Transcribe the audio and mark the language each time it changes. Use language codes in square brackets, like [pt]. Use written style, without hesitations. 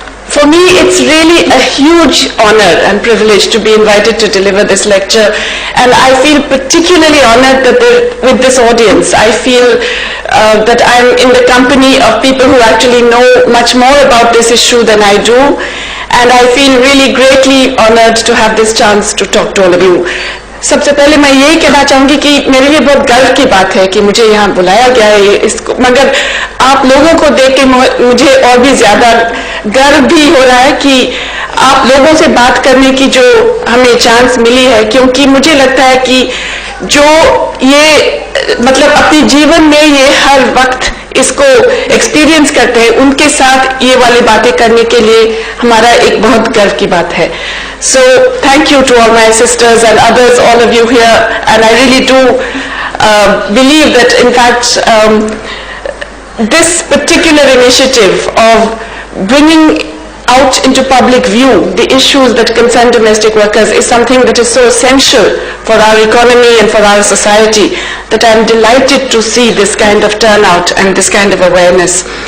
[en] For me, it's really a huge honor and privilege to be invited to deliver this lecture, and I feel particularly honored that with this audience. I feel that I'm in the company of people who actually know much more about this issue than I do, and I feel really greatly honored to have this chance to talk to all of you. [hi] सबसे पहले मैं यही कहना चाहूँगी कि मेरे लिए बहुत गर्व की बात है कि मुझे यहाँ बुलाया गया है इसको, मगर आप लोगों को देख के मुझे और भी ज़्यादा गर्व भी हो रहा है कि आप लोगों से बात करने की जो हमें चांस मिली है, क्योंकि मुझे लगता है कि जो ये मतलब अपने जीवन में ये हर वक्त इसको एक्सपीरियंस करते हैं, उनके साथ ये वाली बातें करने के लिए हमारा एक बहुत गर्व की बात है. [en] So thank you to all my sisters and others, all of you here, and I really do believe that in fact this particular initiative of bringing out into public view the issues that concern domestic workers is something that is so essential for our economy and for our society that I'm delighted to see this kind of turnout and this kind of awareness.